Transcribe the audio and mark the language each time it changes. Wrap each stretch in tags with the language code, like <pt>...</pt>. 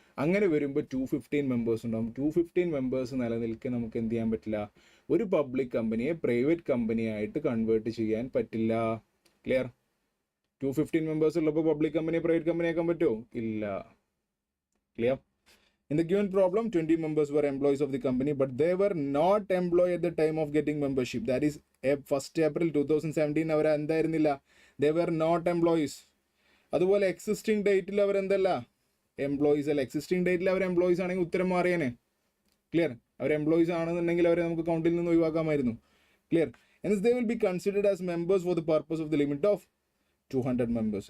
<ml>അങ്ങനെ വരുമ്പോൾ 215 മെമ്പേഴ്സ് ഉണ്ടാകും. 215 മെമ്പേഴ്സ് നിലനിൽക്കെ നമുക്ക് എന്ത് ചെയ്യാൻ പറ്റില്ല, ഒരു പബ്ലിക് കമ്പനിയെ പ്രൈവറ്റ് കമ്പനിയായിട്ട് കൺവേർട്ട് ചെയ്യാൻ പറ്റില്ല, ക്ലിയർ. 215 മെമ്പേഴ്സ് ഉള്ളപ്പോൾ പബ്ലിക് കമ്പനിയെ പ്രൈവറ്റ് കമ്പനി ആക്കാൻ പറ്റുമോ? ഇല്ല, clear.</ml> <en>In the given problem, 20 members were employees of the company, but they were not employed at the time of getting membership. That is, 1st April 2017,</en> <ml>our എന്തായിരുന്നില്ല,</ml> <en>they were not employees.</en> <ml>അതുപോലെ existing ഡേറ്റിൽ അവർ എന്തല്ല, employees അല്ല. Existing ഡേറ്റിൽ അവർ employees ആണെങ്കിൽ ഉത്തരം മാറിയേനെ. Clear? അവർ employees ആണെന്നുണ്ടെങ്കിൽ അവരെ നമുക്ക് കൗണ്ടിൽ നിന്ന് ഒഴിവാക്കാമായിരുന്നു. Clear?</ml> <en>Hence they will be considered as members for the purpose of the limit of 200 members.</en>